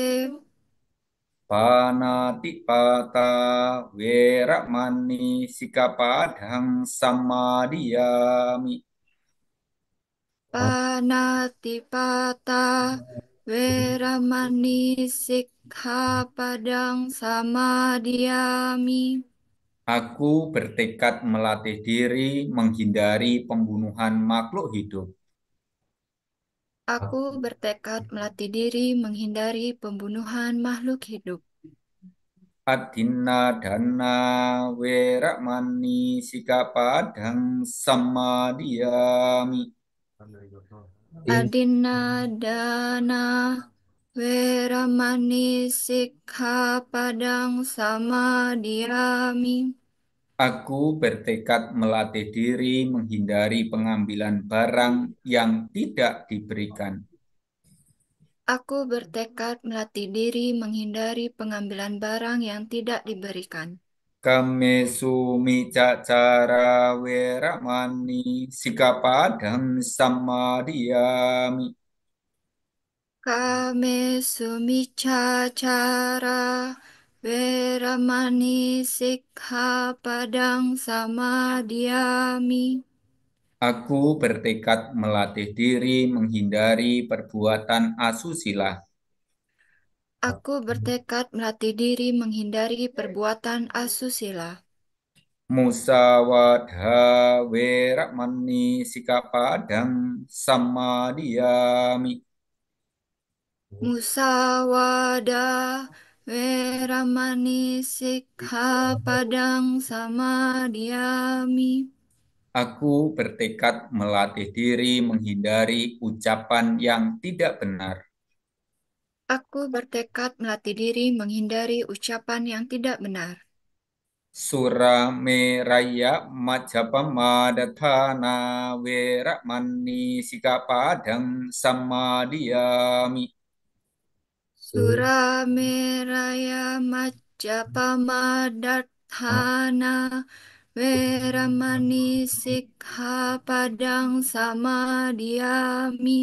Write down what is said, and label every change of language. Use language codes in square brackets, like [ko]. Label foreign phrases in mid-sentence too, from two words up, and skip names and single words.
[pi] Panatipata weramani sikapadang samadiyami. panatipata weramani sikkhapadang samadhiyami. [id] Aku bertekad melatih diri menghindari pembunuhan makhluk hidup. Aku bertekad melatih diri menghindari pembunuhan makhluk hidup. [pi] Adinna dana weramani sikapadang samadiyami. Adinna dana weramani sikkhapadang samadhiyami. [id] Aku bertekad melatih diri menghindari pengambilan barang yang tidak diberikan. Aku bertekad melatih diri menghindari pengambilan barang yang tidak diberikan. [pi] Kamesu micacara weramani sikapadang samadiyami. Kame sumicacara weramani sikkhapadang samadhiyami. [id] Aku bertekad melatih diri menghindari perbuatan asusila. Aku bertekad melatih diri menghindari perbuatan asusila. [pi] Musawadha weramani sikapadang samadiyami. Musawadah Weramani Sikkhapadang Samadiyami. [id] Aku bertekad melatih diri menghindari ucapan yang tidak benar. Aku bertekad melatih diri menghindari ucapan yang tidak benar. [pi] Surameraya Majapahmadana Weramani Sikkhapadang Samadiyami. Sur Surameraya Majapahmadana Weramani Sikkhapadang Samadiyami.